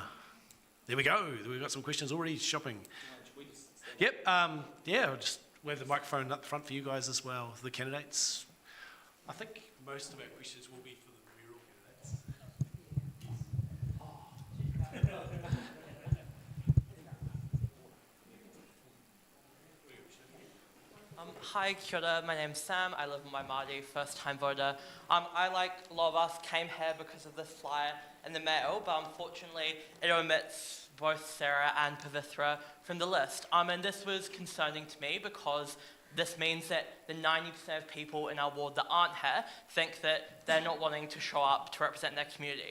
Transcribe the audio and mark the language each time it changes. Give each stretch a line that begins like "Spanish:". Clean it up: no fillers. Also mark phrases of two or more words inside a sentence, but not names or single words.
English: There we go. We've got some questions already shopping. Yep. I'll just wave the microphone up front for you guys as well, the candidates. I think most of our questions will be for the mayoral candidates. Hi,
Māori: kia ora.
English: My name's Sam. I live in Waimarie, first-time voter. I, like a lot of us, came here because of this flyer in the mail, but unfortunately it omits both Sarah and Pavithra from the list. And this was concerning to me because this means that the 90% of people in our ward that aren't here think that they're not wanting to show up to represent their community.